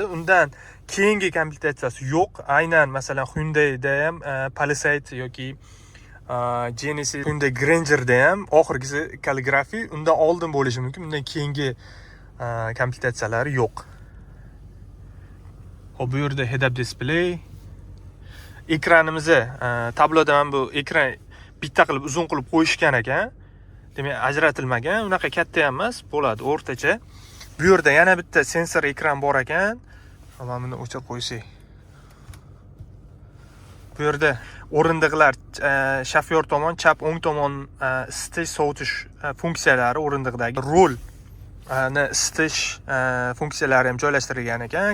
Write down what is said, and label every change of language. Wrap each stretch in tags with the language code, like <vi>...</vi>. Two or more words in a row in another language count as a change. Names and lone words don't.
<uz>Undan keyingi komplektatsiyasi yo'q. Aynan masalan Hyundai'da ham Palisade yoki Genesis, Hyundai Granger'da ham oxirgisi kalligrafiy. Undan oldin bo'lishi mumkin. Undan keyingi komplektatsiyalari yo'q. Hop, bu yerda</uz> <en>head-up display.</en> <uz>Ekranimizda tabloda ham bu ekran bitta qilib uzun qilib qo'yishgan ekan. Demak, ajratilmagan, unaqa katta ham emas, bo'ladi o'rtacha. Bu yerda yana bitta sensor ekran bor ekan. Mana buni o'chirib qo'ysak. Bu yerda o'rindiqlar shofyor tomon, chap o'ng tomon isitish, sovutish funksiyalari o'rindiqdagi rol isitish funksiyalari ham joylashtirilgan ekan.</uz>